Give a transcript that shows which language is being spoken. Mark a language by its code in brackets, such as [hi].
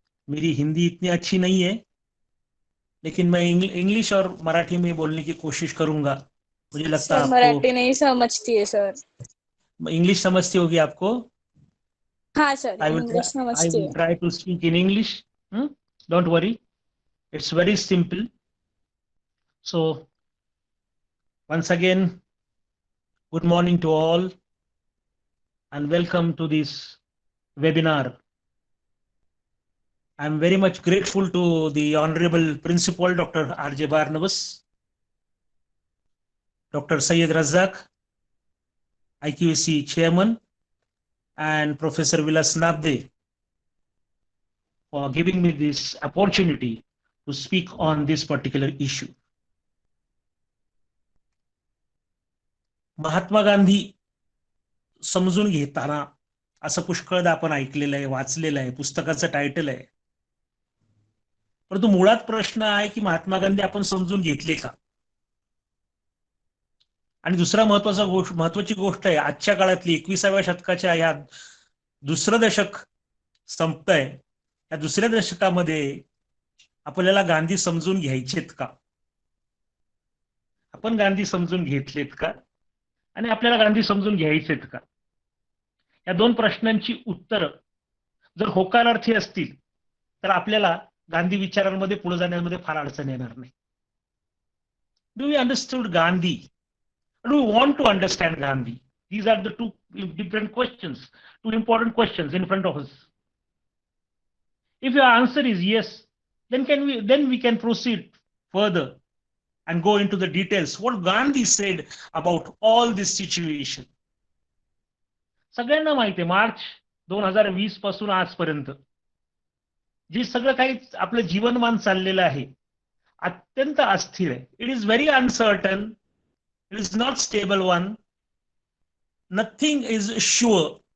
[hi] मेरी हिंदी इतनी अच्छी नहीं है, लेकिन मैं इंग्लिश और मराठी में बोलने की कोशिश करूंगा। मुझे लगता है सर आपको मराठी नहीं समझती है सर। इंग्लिश समझती होगी आपको। हाँ सर, [en] I [hi] इंग्लिश समझती [en] will [hi] है। [en] Try to speak in English. Don't worry, it's very simple. So once again, good morning to all and welcome to this webinar. I am very much grateful to the Honorable Principal Dr. R.J. Barnabas, Dr. Syed Razak, IQAC Chairman, and Professor Vilas Nabde for giving me this opportunity to speak on this particular issue. [mr] Mahatma Gandhi समजून घेताना असं पुष्कळदा आपण ऐकलेलं आहे, वाचलेलं आहे, पुस्तकाचं title आहे. परंतु मुळात प्रश्न आहे की महात्मा गांधी आपण समजून घेतले का? आणि दुसरा महत्वाची गोष्ट आहे, आजच्या काळातली 21व्या शतकाच्या या दुसरं दशक संपतंय, या दुसऱ्या दशकामध्ये आपल्याला गांधी समजून घ्यायचेत का? आपण गांधी समजून घेतलेत का? आणि आपल्याला गांधी समजून घ्यायचेत का? या दोन प्रश्नांची उत्तर जर होकारार्थी असतील तर आपल्याला गांधी विचारांमध्ये पुढे जाण्यामध्ये फार अडचण येणार नाही. [en] Do we understood Gandhi? Do we want to understand Gandhi? These are the two different questions, two important questions in front of us. If your answer is yes, then we can proceed further and go into the details. What Gandhi said about all this situation. [mr] सगळ्यांना माहिती आहे, मार्च 2020 पासून आजपर्यंत जे सगळं काही आपलं जीवनमान चाललेलं आहे अत्यंत अस्थिर आहे. [en] It is very uncertain. It is not stable one. Nothing is sure.